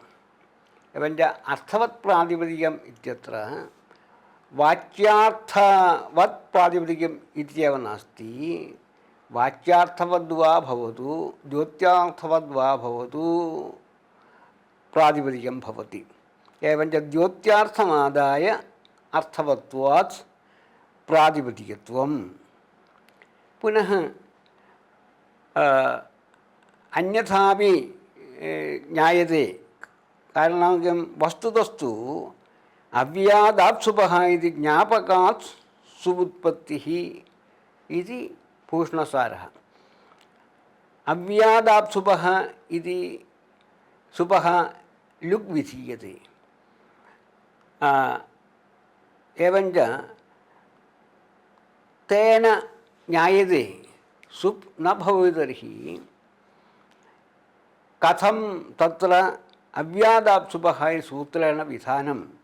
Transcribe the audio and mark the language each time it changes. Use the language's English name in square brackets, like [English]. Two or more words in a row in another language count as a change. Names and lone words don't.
[Sanskrit] एवञ्च अर्थवत् प्रातिपदिकम् इत्यत्र वाच्यार्थवत् प्रातिपदिकम् इत्येव नास्ति। वाच्यार्थवद्वा भवतु द्योत्यार्थवद्वा भवतु प्रातिपदिकं भवति। एवञ्च द्योत्यार्थमादाय अर्थवत्वात् പ്രാതിപതികത്വം. പുനഃ അന്യഥാപി ജ്ഞായത്തെ. കാരണം വസ്തുതസ്തു അവ്യാദാപ്സുപഃ ഇതി ജ്ഞാപകാത് സുവുത്പത്തിഃ ഇതി ഭൂഷണസാരः. അവ്യാദാപ്സുപഃ ഇതി സുപഃ ലുഗ് വിധീയते. एवञ्च तेन ज्ञायते सुप् न भवति तर्हि कथं तत्र अव्यादाप्सुपः इति सूत्रेण विधानम्.